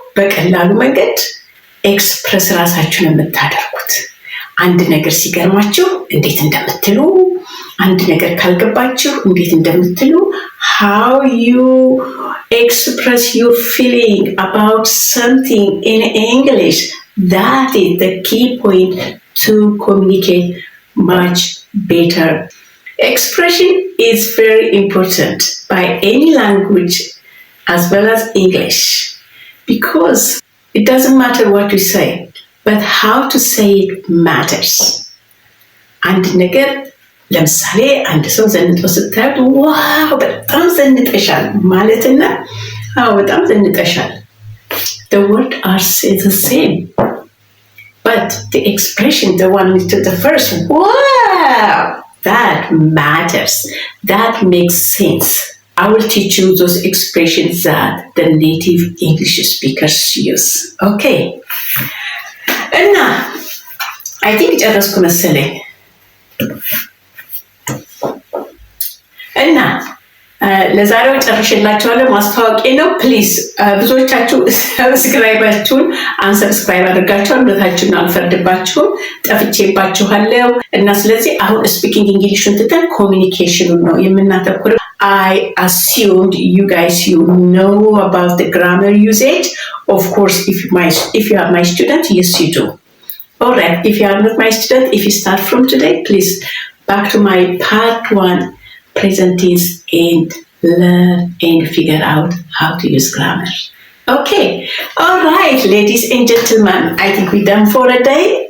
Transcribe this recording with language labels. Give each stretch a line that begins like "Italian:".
Amharic: በቀላሉ መንገድ ኤክስፕረስ ራሳችሁን የምታደርጉት አንድ ነገር ሲገርማችሁ እንዴት እንደምትሉ፣ አንድ ነገር ካልገባችሁ እንዴት እንደምትሉ
English: how you express your feeling about something in English. That is the key point to communicate much better. Expression is very important by any language as well as English, because it doesn't matter what we say, but how to say it matters.
Amharic: አንድ ነገር ለምሳሌ አንድ ሰው ዘንጦ ስታዩት ዋው በጣም ዘንጠሻል
English: ማለትና አዎ በጣም ዘንጠሻል, the words are the same, but the expression, the one with the first wow, that matters, that makes sense. I will teach you those expressions that the native English speakers use. Okay. And now, I think
Amharic: ጨረስኩ መሰለኝ።
English: And now,
Amharic: ለዛሬው ጨርሼላችኋለሁ። ማስታወቂያ ነው። ፕሊዝ ብዙዎቻችሁ ሰብስክራይባችሁን አንሰብስክራይብ አድርጋችኋል። ሁለታችሁን አልፈርድባችሁም፣ ጠፍቼባችኋለሁ እና ስለዚህ አሁን ስፒኪንግ እንግሊሹን ትተን ኮሚኒኬሽኑን ነው የምናተኩረው።
English: I assumed you guys know about the grammar usage. Of course, if you are my student, yes you do. Alright, if you are not my student, if you start from today, please back to my part 1 present tense and learn and figure out how to use grammar. Okay, all right, ladies and gentlemen, I think we're done for a day.